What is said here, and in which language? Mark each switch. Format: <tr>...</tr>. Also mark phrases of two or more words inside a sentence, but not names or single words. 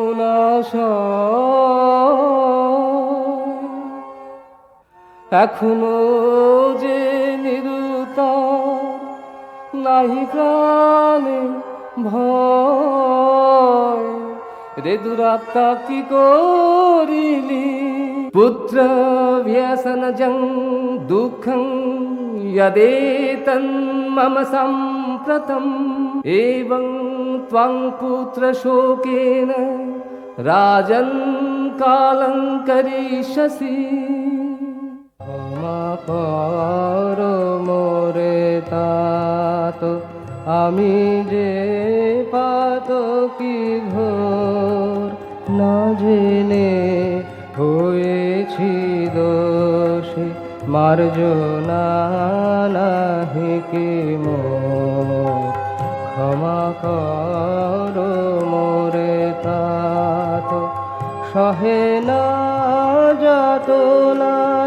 <bn>এখনো যে নিরুত্তর নাহি প্রাণে ভয় রে দুরাত্মা কি করিলি পুত্র</bn> <sa>ব্যসনজং দুঃখং यदेतं मम सम्प्रतं एवं त्वं पुत्रशोकेन राजन् कालं करिष्यसि</sa> <bn>ক্ষমা কর মোরে तात আমি যে পাতকি ঘোর না জেনে হয়েছি দোষী মার্জনা নাহি কি মোর ক্ষমা কর মোরে तात সহে না যাতনা</bn>